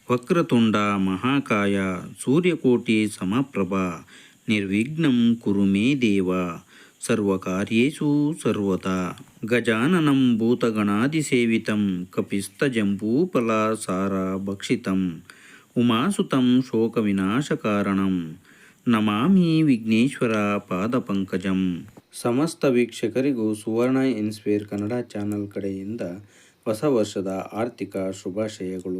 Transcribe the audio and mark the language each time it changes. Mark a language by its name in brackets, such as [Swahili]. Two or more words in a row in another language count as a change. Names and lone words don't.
[Sanskrit] ವಕ್ರತುಂಡ ಮಹಾಕಾಯ ಸೂರ್ಯಕೋಟಿ ಸಮಪ್ರಭ ನಿರ್ವಿಘ್ನಂ ಕುರು ಮೇ ದೇವ ಸರ್ವಕಾರ್ಯೇಷು ಸರ್ವತಾ. ಗಜಾನನಂ ಭೂತಗಣಾದಿಸೇವಿತಂ ಕಪಿಸ್ತಜಂಬೂಫಲಸಾರ ಭಕ್ಷಿತಂ ಉಮಾಸುತಂ ಶೋಕವಿನಾಶಕಾರಣಂ ನಮಾಮಿ ವಿಘ್ನೇಶ್ವರ ಪಾದಪಂಕಜಂ. [Kannada] ಸಮಸ್ತ ವೀಕ್ಷಕರಿಗೂ ಸುವರ್ಣ ಇನ್ಸ್ಪೈರ್ ಕನ್ನಡ ಚಾನಲ್ ಕಡೆಯಿಂದ ಹೊಸ ವರ್ಷದ ಆರ್ಥಿಕ ಶುಭಾಶಯಗಳು.